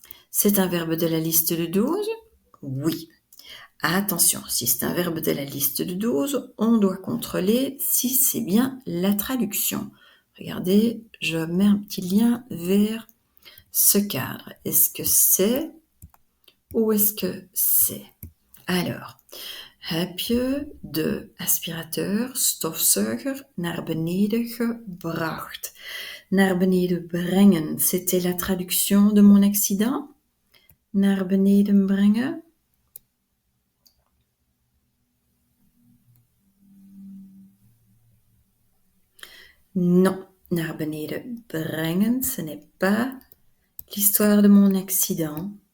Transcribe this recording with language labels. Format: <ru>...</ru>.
<fr>C'est un verbe de la liste de 12? Oui. Attention, si c'est un verbe de la liste de 12, on doit contrôler si c'est bien la traduction. Regardez, je mets un petit lien vers ce cadre. Est-ce que c'est ou est-ce que c'est?</fr> <nl>Alors, heb je de aspirateur, stofzuiger, naar beneden gebracht? Naar beneden brengen,</nl> <fr>c'était la traduction de mon accident?</fr> <nl>Naar beneden brengen?</nl> <fr>Non,</fr> <nl>naar beneden brengen,</nl> <fr>ce n'est pas l'histoire de mon accident.</fr>